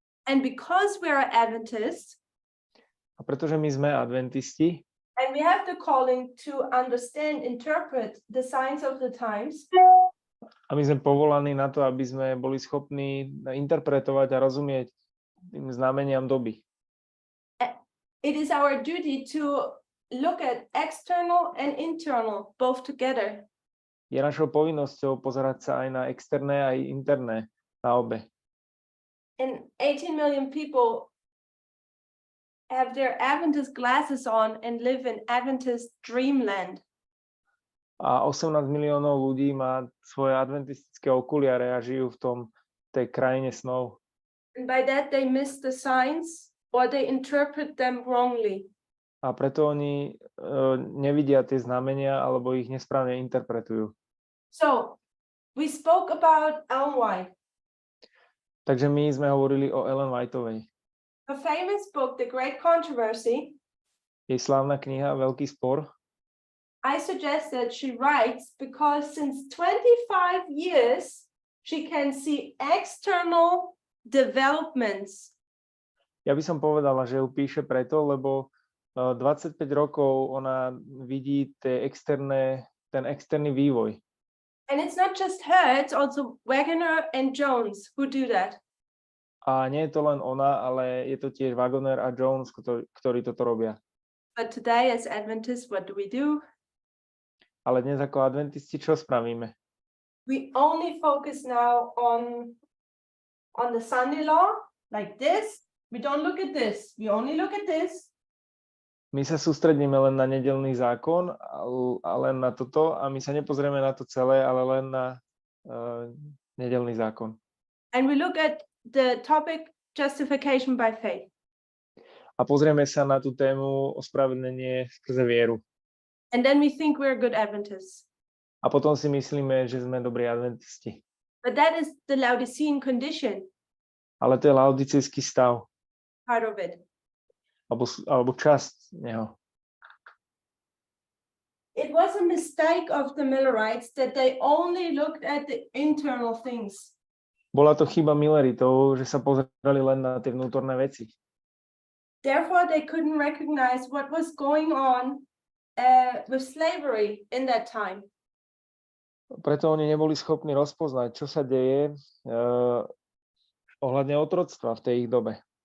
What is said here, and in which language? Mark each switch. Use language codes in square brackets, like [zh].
[en] And because we are Adventists, [sk] a pretože my sme adventisti, [en] and we have the calling to understand, interpret the signs of the times, [sk] a my sme povolaní na to, aby sme boli schopní interpretovať a rozumieť tým znameniam doby. [en] It is our duty to look at external and internal both together. [sk] Je našou povinnosťou pozerať sa aj na externé, aj interné, na obe. [en] And 18 million people have their Adventist glasses on and live in Adventist dreamland. [sk] A 18 miliónov ľudí má svoje adventistické okuliare a žijú v tej krajine snov. [en] And by that they miss the signs or they interpret them wrongly. [sk] A preto oni nevidia tie znamenia alebo ich nesprávne interpretujú. [en] So, we spoke about Ellen White. [sk] Takže my sme hovorili o Ellen Whiteovej. [en] Her famous book, The Great Controversy. [sk] Jej slávna kniha Veľký spor. [en] I suggest that she writes because since 25 years she can see external developments. [sk] Ja by som povedala, že ju píše preto, lebo 25 rokov ona vidí ten externý vývoj. [en] And it's not just her, it's also Wagner and Jones who do that. [sk] A nie je to len ona, ale je to tiež Wagner a Jones, ktorí toto robia. [en] But today as Adventists, what do? [sk] Ale dnes ako adventisti čo spravíme? [en] We only focus now on the Sunday law, like this. We don't look at this. We only look at this. [sk] My sa sústredíme len na nedeľný zákon a len na toto a my sa nepozrieme na to celé, ale len na nedeľný zákon. [en] And we look at the topic justification by faith. [sk] A pozrieme sa na tú tému ospravedlnenie skrze vieru. [en] And then we think we're good Adventists. [sk] A potom si myslíme, že sme dobrí adventisti. [en] But that is the Laodicean condition. [sk] Ale to je laodicejský stav. [en] Part of it. [sk] Alebo časť neho. [en] It was a mistake of the Millerites that they only looked at the internal things. [sk] Bola to chyba Milleritov, že sa pozerali len na tie vnútorné veci. [en] Therefore, they couldn't recognize what was going on with slavery in that time. [sk] Preto oni neboli schopní rozpoznať, čo sa deje ohľadne otroctva v tej ich dobe.